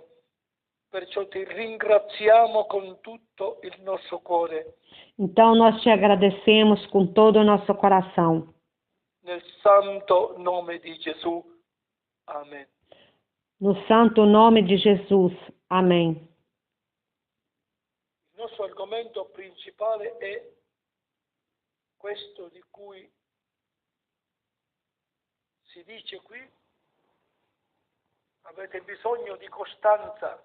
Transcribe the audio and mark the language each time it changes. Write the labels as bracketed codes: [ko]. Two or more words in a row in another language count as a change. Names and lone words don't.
[it] Perciò ti ringraziamo con tutto il nostro cuore. [pt] Então nós te agradecemos com todo o nosso coração. [it] Nel santo nome di Gesù. Amen. [pt] No santo nome de Jesus. Amém. [it] Il nostro argomento principale è questo di cui si dice qui. Avete bisogno di costanza.